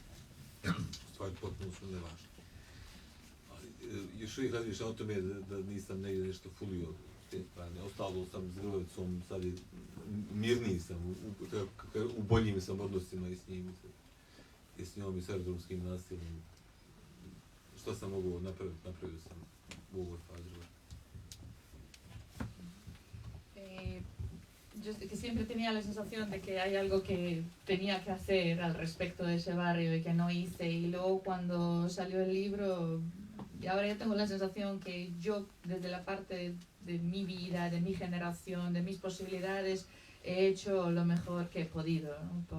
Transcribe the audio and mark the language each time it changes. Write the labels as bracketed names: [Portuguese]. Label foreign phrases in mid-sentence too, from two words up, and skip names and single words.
[Bosnian] U stvari potpuno su nevažne. Ali još uvijek razmišljam o tome da nisam negdje nešto fulio s te strane. Ostalo sam s Grlovicom, sad je mirniji sam, u boljim sam odnosima i s njim, i s njom i s aerodromskim nasiljem. Što sam mogao napraviti, napravio sam u ovoj fazi. [Spanish] Yo que siempre tenía la sensación de que hay algo que tenía que hacer al respecto de ese barrio y que no hice, y luego cuando salió el libro, y ahora ya tengo la sensación que yo desde la parte de mi vida, de mi generación, de mis posibilidades, he hecho lo mejor que he podido, ¿no?